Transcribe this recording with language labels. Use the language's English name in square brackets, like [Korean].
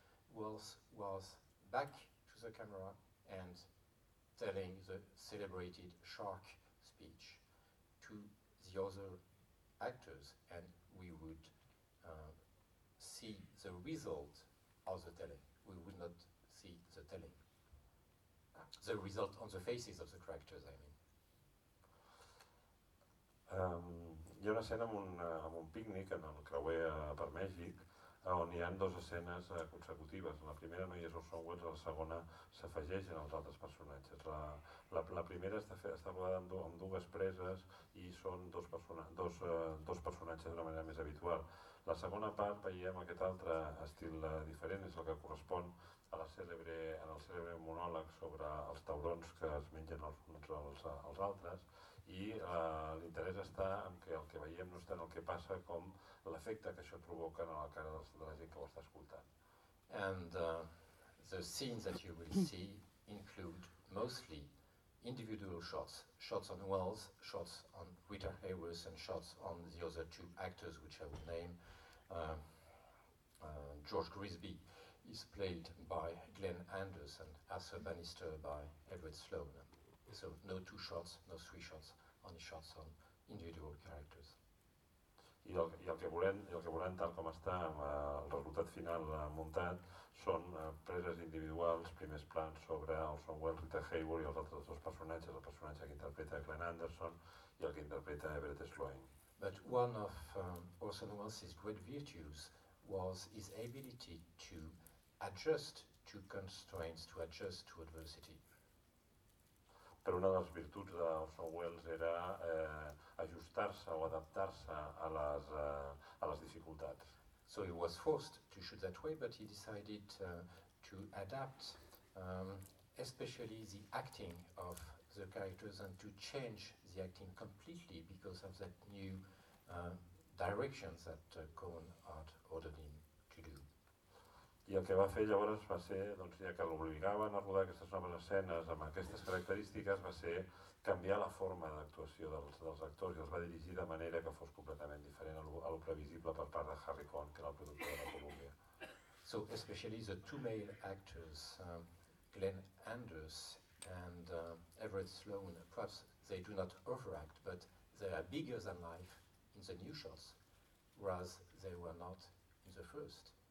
[English] Wells was back to the camera and telling the celebrated shark speech to the other actors, and we would see the result of the telling. We would not see the telling. The result on the faces of the characters, I mean. [Catalan] Hi ha una escena amb un pícnic en el creuer per Mèxic, on hi ha dues escenes consecutives. La primera no hi és Orson Welles, la segona s'afegeixen als altres personatges. La primera està rodada amb dues preses i són dos personatges d'una manera més habitual. La segona part veiem aquest altre estil diferent, és el que correspon al cèlebre monòleg sobre els taurons que es mengen els uns als altres. I l'interès està en que el que veiem no és tant el que passa com l'efecte que això provoca en la cara de la gent que ho està escoltant. [English] And the scenes that you will see include mostly individual shots, shots on Wells, shots on Rita Hayworth, and shots on the other two actors, which I will name. George Grisby is played by Glenn Anders, and Arthur Bannister by Edward Sloan. So no two shots, no three shots, only shots on individual characters. [Catalan] I el que volem, tal com està el resultat final muntat, són preses individuals, primers plans sobre Orson Welles, Rita Hayworth i els altres dos personatges, el personatge que interpreta Glenn Anderson i el que interpreta Everett Sloan. [English] But one of Orson Welles' great virtues was his ability to adjust to constraints, to adjust to adversity. [Catalan] Però una de les virtuts d'Orson Welles era ajustar-se o adaptar-se a les dificultats. [English] So he was forced to shoot that way, but he decided to adapt especially the acting of the characters and to change the acting completely because of that new directions that Cohen had ordered him to do. [Catalan] I el que va fer llavors va ser, doncs, ja que l'obligaven a rodar aquestes noves escenes amb aquestes característiques, va ser canviar la forma d'actuació dels actors i els va dirigir de manera que fos completament diferent a lo previsible per part de Harry Cohn, que era el productor de la Columbia. [English] So, especially the two male actors, Glenn Anders and Everett Sloan, perhaps they do not overact, but they are bigger than life in the new shots, whereas they were not in the first.